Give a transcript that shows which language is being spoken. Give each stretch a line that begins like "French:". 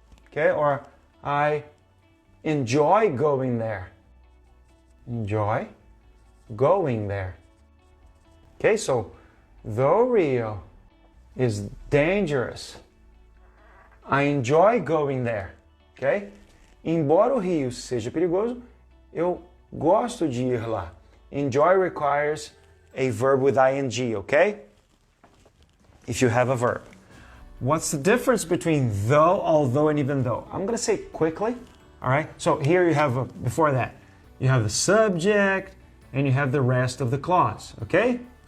English: Okay? Or I enjoy going there. Enjoy going there. Okay? So, though Rio is dangerous, I enjoy going there. Okay?
Portuguese: Embora o Rio seja perigoso, eu gosto de ir lá.
English: Enjoy requires a verb with ing, okay? If you have a verb. What's the difference between though, although, and even though? I'm going to say it quickly, all right? So here you have, before that, you have the subject, and you have the rest of the clause, okay?